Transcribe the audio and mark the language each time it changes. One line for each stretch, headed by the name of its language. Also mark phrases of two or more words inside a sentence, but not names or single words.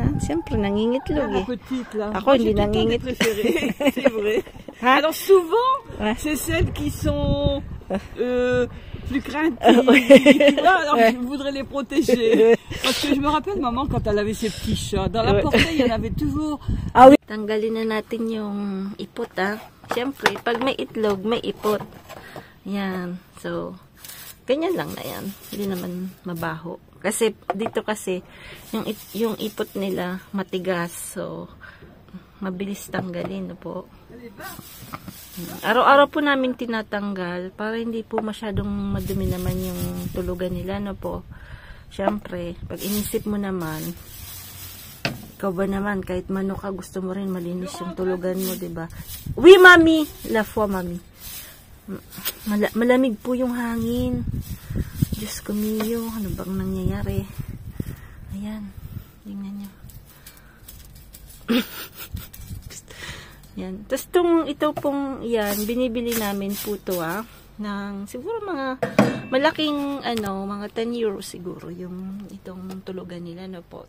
Filipino: Ah. Siyempre, nangingitlog
French: La
Filipino: eh.
French: petite, là.
Filipino: Ako, hindi
French: J'ai tout le temps des
Filipino: nangingit.
French: préférées. C'est vrai. Hein? Alors, souvent, Ouais. c'est celles qui sont plus craintives. Ouais. Tu vois, alors, Ouais. je voudrais les protéger. Parce que je me rappelle, maman, quand elle avait ses petits chats, dans la Ouais. portée, il y en avait toujours. Ah, oui.
Filipino: Tanggalin na natin yung ipot ah. Siyempre, pag may itlog, may ipot. Yan. So, ganyan lang na yan. Hindi naman mabaho. Kasi, dito kasi, yung ipot nila matigas. So, mabilis tanggalin no po. Araw-araw po namin tinatanggal para hindi po masyadong madumi naman yung tulugan nila no po. Siyempre, pag inisip mo naman, ikaw ba naman, kahit manok ka, gusto mo rin malinis yung tulugan mo, diba?
French: Oui, mami! La foi,
Filipino: mami. Malamig po yung hangin. Diyos ko miyo, ano bang nangyayari? Ayan, tingnan nyo. Yan. Tapos ito pong, yan, binibili namin po to ng siguro mga malaking mga 10 euros siguro yung itong tulugan nila no po.